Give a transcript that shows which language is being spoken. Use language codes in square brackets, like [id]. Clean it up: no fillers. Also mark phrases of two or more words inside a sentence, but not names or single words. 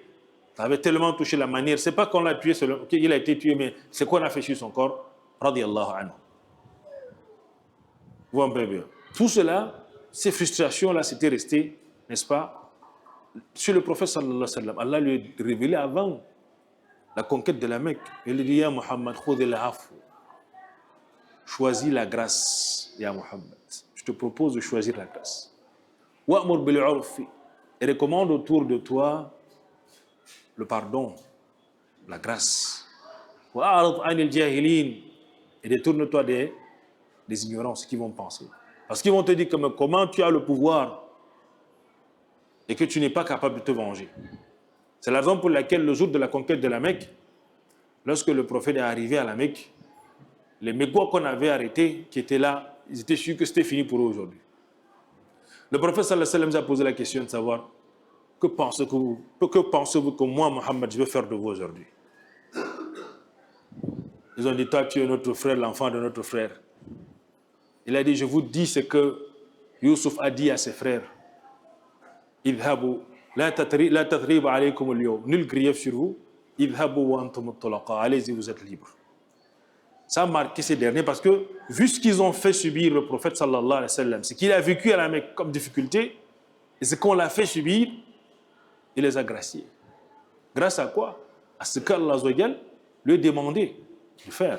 [fr] Ça avait tellement touché la manière. C'est pas qu'on l'a tué, il a été tué, mais c'est qu'on a fait sur son corps. [ar] رضي الله عنه. [fr] Vous voyez bien. Tout cela, ces frustrations-là, c'était resté, n'est-ce pas, sur le prophète [ar] صلى الله عليه وسلم. [fr] Allah lui a révélé avant la conquête de la Mecque. Il lui dit, [ar] يا محمد خذ العفو. [fr] choisis la grâce, ya Muhammad. Je te propose de choisir la grâce. [ar] وأمر بالعرف, [fr] et recommande autour de toi le pardon, la grâce. [ar] وأعرض عن الجاهلين, [fr] et détourne-toi des ignorants, ce qu'ils vont penser. Parce qu'ils vont te dire comment tu as le pouvoir et que tu n'es pas capable de te venger. C'est la raison pour laquelle le jour de la conquête de la Mecque, lorsque le prophète est arrivé à la Mecque, les Mecquois qu'on avait arrêtés, qui étaient là, ils étaient sûrs que c'était fini pour eux aujourd'hui. Le prophète [ar] صلى الله عليه وسلم [fr] a posé la question de savoir que pensez-vous que moi, Mohammed, je vais faire de vous aujourd'hui? Ils ont dit, toi, tu es notre frère, l'enfant de notre frère. Il a dit, je vous dis ce que Youssouf a dit à ses frères. [ar] اذهبوا لا تثريب عليكم اليوم. [fr] Nul grief sur vous. [ar] اذهبوا وأنتم الطلقاء. [fr] Allez-y, vous êtes libres. Ça a marqué ces derniers parce que, vu ce qu'ils ont fait subir le prophète [ar] صلى الله عليه وسلم, [fr] ce qu'il a vécu à la Mecque comme difficulté, et ce qu'on l'a fait subir, il les a graciés. Grâce à quoi? À ce qu'Allah lui a demandé de faire.